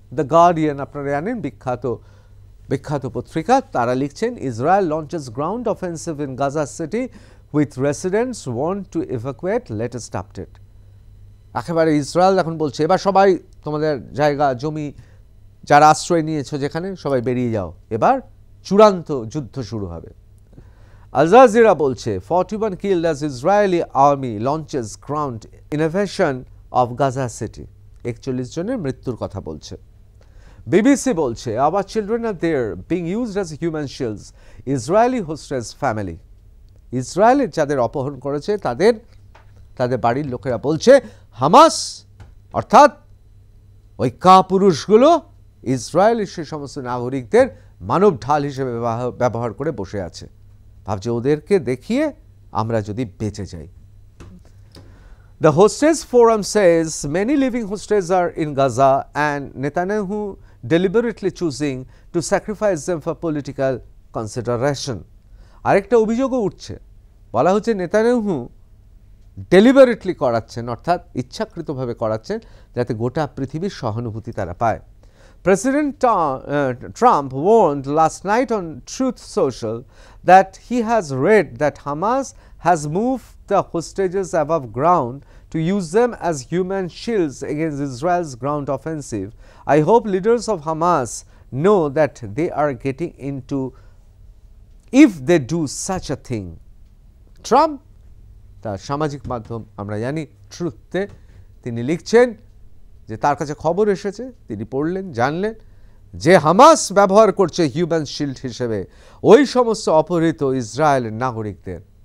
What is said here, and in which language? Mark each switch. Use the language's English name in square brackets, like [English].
[English] the Guardian, [Bangla] আপনারা জানেন, বিখ্যাত পত্রিকা, তারা লিখছেন, [English] Israel launches ground offensive in Gaza city with residents want to evacuate, latest update. [Bangla] একেবারে ইসরায়েল এখন বলছে, এবার সবাই তোমাদের জায়গা জমি যারা আশ্রয় নিয়েছো যেখানে, সবাই বেরিয়ে যাও, এবার চূড়ান্ত যুদ্ধ শুরু হবে। [English] Al Jazeera [Bangla] বলছে [English] 41 killed as Israeli army launches ground invasion of Gaza city, 41 [Bangla] জনের মৃত্যুর কথা বলছে। বিবিসি বলছে [English] our children are there being used as human shields, Israeli hostage family, [Bangla] ইসরায়েলের যাদের অপহরণ করেছে তাদের বাড়ির লোকেরা বলছে হামাস অর্থাৎ ওই কাপুরুষগুলো ইসরায়েলের সে সমস্ত নাগরিকদের মানব ঢাল হিসেবে ব্যবহার করে বসে আছে, ভাবছে ওদেরকে দেখিয়ে আমরা যদি বেঁচে যাই। [English] The hostage forum says many living hostages are in Gaza and Netanyahu deliberately choosing to sacrifice them for political consideration. [Bangla] আরেকটা অভিযোগও উঠছে, বলা হচ্ছে নেতানিয়াহু ডেলিবারেটলি করাচ্ছেন, অর্থাৎ ইচ্ছাকৃতভাবে করাচ্ছেন, যাতে গোটা পৃথিবীর সহানুভূতি তারা পায়। [English] President Trump warned last night on Truth Social that he has read that Hamas has moved the hostages above ground to use them as human shields against Israel's ground offensive. I hope leaders of Hamas know that they are getting into if they do such a thing. [Bangla] Trump তার সামাজিক মাধ্যম আমরা জানি ট্রুথে তিনি লিখছেন যে তার কাছে খবর এসেছে, তিনি পড়লেন, জানলেন যে হামাস ব্যবহার করছে হিউম্যান শিল্ড হিসেবে ওই সমস্ত অপহৃত ইসরায়েলের নাগরিকদের।